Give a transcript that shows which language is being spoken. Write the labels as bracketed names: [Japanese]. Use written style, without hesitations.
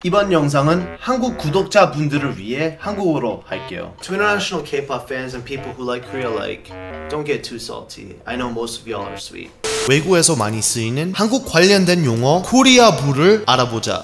[Korean] 이번 영상은 한국 구독자분들을 위해 한국어로 할게요. [English] To international K-pop fans and people who like Korea alike, don't get too salty. I know most of y'all are sweet. [Korean] 외국에서 많이 쓰이는 한국 관련된 용어 코리아부를 알아보자.